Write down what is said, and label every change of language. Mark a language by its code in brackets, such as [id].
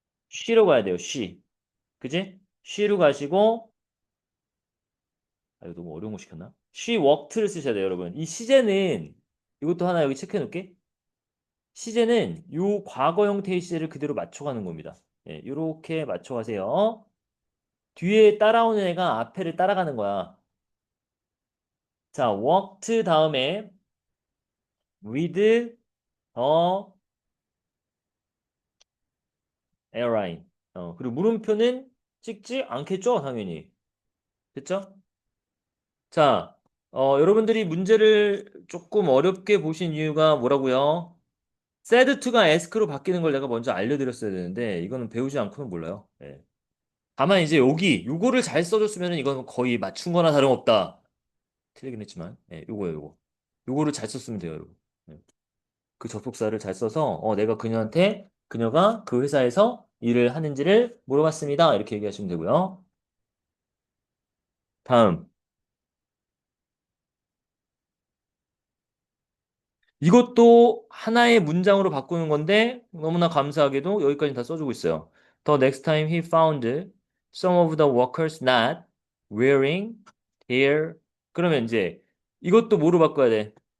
[ko] she로 가야 돼요, she. 그지? she로 가시고, 이거 너무 어려운 거 시켰나? she worked 를 쓰셔야 돼요, 여러분. 이 시제는, 이것도 하나 여기 체크해 놓을게. 시제는 요 과거 형태의 시제를 그대로 맞춰가는 겁니다. 예, 요렇게 맞춰가세요. 뒤에 따라오는 애가 앞에를 따라가는 거야. 자, [en] walked [ko] 다음에 [en] with the airline. [ko] 그리고 물음표는 찍지 않겠죠? 당연히. 됐죠? 자, 여러분들이 문제를 조금 어렵게 보신 이유가 뭐라고요? said to가 ask로 바뀌는 걸 내가 먼저 알려드렸어야 되는데 이거는 배우지 않고는 몰라요. 예. 다만 이제 요거를 잘 써줬으면 이건 거의 맞춘 거나 다름없다. 틀리긴 했지만, 예, 요거예요, 요거. 요거를 잘 썼으면 돼요, 여러분. 예. 그 접속사를 잘 써서, 내가 그녀가 그 회사에서 일을 하는지를 물어봤습니다. 이렇게 얘기하시면 되고요. 다음. 이것도 하나의 문장으로 바꾸는 건데, 너무나 감사하게도 여기까지 다 써주고 있어요. [en] The next time he found some of the workers not wearing their, [ko] 그러면 이제 이것도 뭐로 바꿔야 돼?